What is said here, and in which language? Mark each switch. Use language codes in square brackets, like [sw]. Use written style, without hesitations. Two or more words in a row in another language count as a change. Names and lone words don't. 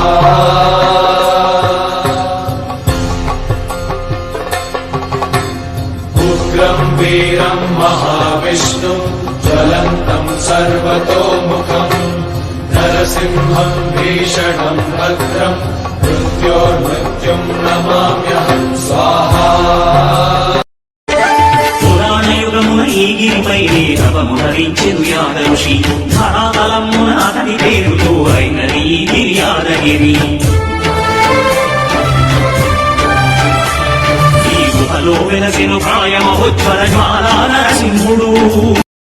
[sa] उग्रं वीरं महाविष्णुं ज्वलन्तं सर्वतोमुखम् नरसिंहं भीषणं भद्रं मृत्योर्मृत्युं नमाम्यहं स्वाहा [te] ఈ గిరిపైనే తపము ధరించెను యాద ఋషి ధరాతలమున అతని పేరుతో అయినది ఈ గిరి యాదగిరి ఈ గుహలో వెలసెను ప్రాయమహోజ్వల జ్వాలా నరసింహుడు